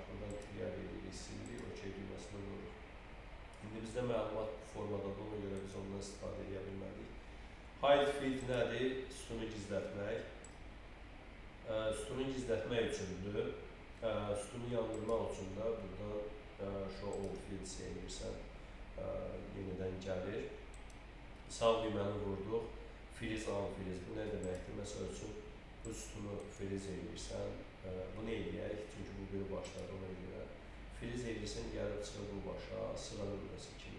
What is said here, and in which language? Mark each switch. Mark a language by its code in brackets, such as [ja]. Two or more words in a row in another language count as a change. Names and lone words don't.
[az] Buradan clear edirik, silirik, OK düyməsində vururuq. İndi bizdə məlumat formadadır, ona görə biz ondan istifadə edə bilmədik. [en] Hide field [az] nədir? Sütunu gizlətmək. Sütunu gizlətmək üçündür. Sütunu yandırmaq üçün də buradan [en] show all fields [az] eləyirsən, yenidən gəlir. Sağ düyməni vurduq. [en] Freeze unfreeze. [az] Bu nə deməkdir? Məsəl üçün, bu sütunu freeze eləyirsən. Bunu eləyək, çünki bu bir başladı ona görə. Freeze eləyirsən, gəlib çıxır bu başa, sıra nömrəsi kimi.